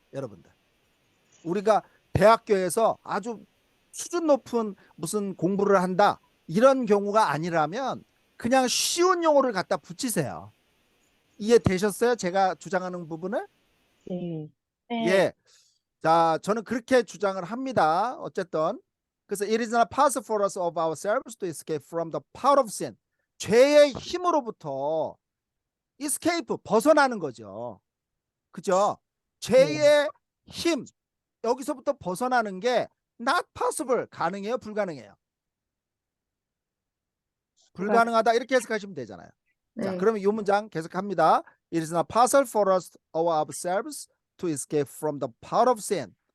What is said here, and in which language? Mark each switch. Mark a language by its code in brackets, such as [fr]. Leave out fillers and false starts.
[ko] 여러분들 우리가 대학교에서 아주 수준 높은 무슨 공부를 한다 이런 경우가 아니라면 그냥 쉬운 용어를 갖다 붙이세요. 이해되셨어요? 제가 주장하는 부분을? 네. 네. 예. 자, 저는 그렇게 주장을 합니다. 어쨌든 그래서 [en] it is not possible for us of ourselves to escape from the power of sin. [ko] 죄의 힘으로부터 escape 벗어나는 거죠. 그죠? 죄의 힘 여기서부터 벗어나는 게 not possible 가능해요? 불가능해요? 불가능하다 이렇게 해석하시면 되잖아요. 자, 네. 그러면 이 문장 계속합니다. [en] It is not possible for us of ourselves to escape from the power of sin.